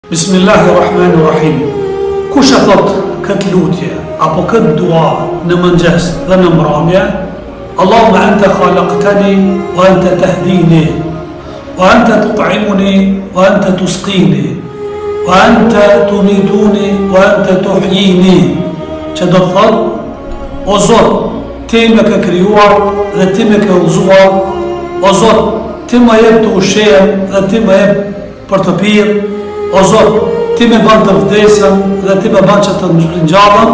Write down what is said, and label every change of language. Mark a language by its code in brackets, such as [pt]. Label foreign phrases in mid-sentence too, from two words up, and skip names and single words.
[ar] بسم الله الرحمن الرحيم. [sq] Kush e thot këtë lutje apo këtë dua në mëngjes dhe në mbrëmje, [ar] اللهم أنت خلقتني وأنت تهديني وأنت تطعمني وأنت تسقيني وأنت تميتني وأنت تحييني, [sq] që do të thot: o Zot, ti më ke krijuar dhe ti më ke udhëzuar, o Zot, ti më jep të ushqem dhe ti më jep për të pirë, o Zot, ti me ban të vdesën dhe ti me ban që të ngjallën.